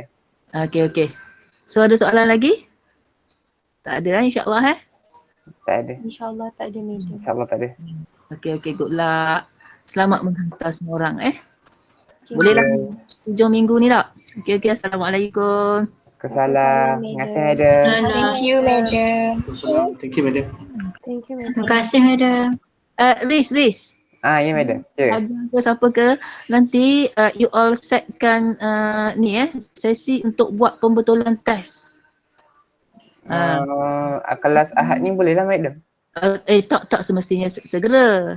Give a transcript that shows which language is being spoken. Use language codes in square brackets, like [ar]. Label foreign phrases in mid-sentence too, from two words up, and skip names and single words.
[ms] Okey. So ada soalan lagi? Tak ada insya-Allah Tak ada. InsyaAllah tak ada madam. InsyaAllah tak ada. [en] Okey, good luck. [ms] Selamat menghantar semua orang Bolehlah 7 minggu ni tak? Okey, assalamualaikum. Kesalam. Terima kasih madam. [en] Thank you, madam. Thank you madam. Thank you, madam. [ms] Terima kasih madam. Riz. Ya madam. Ya. Ada ke siapa ke nanti [en] you all [ms] setkan sesi untuk buat pembetulan test. Kelas Ahad ni boleh lah madam. Tak semestinya segera.